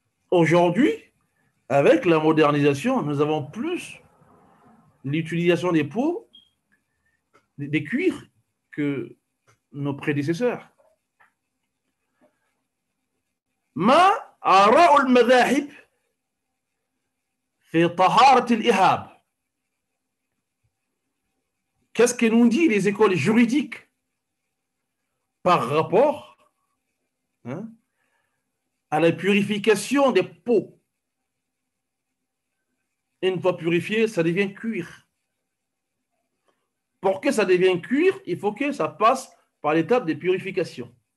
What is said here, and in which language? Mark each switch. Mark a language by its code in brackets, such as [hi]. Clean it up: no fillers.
[fr] Aujourd'hui, avec la modernisation, nous avons plus l'utilisation des peaux, des cuirs, que nos prédécesseurs. Mais [ar] آراء المذاهب في طهارة الإهاب. [fr] Qu'est-ce que nous dit les écoles juridiques par rapport à la purification des peaux? Une fois purifié, ça devient cuir. Pour que ça devienne cuir, il faut que ça passe par l'étape de purification.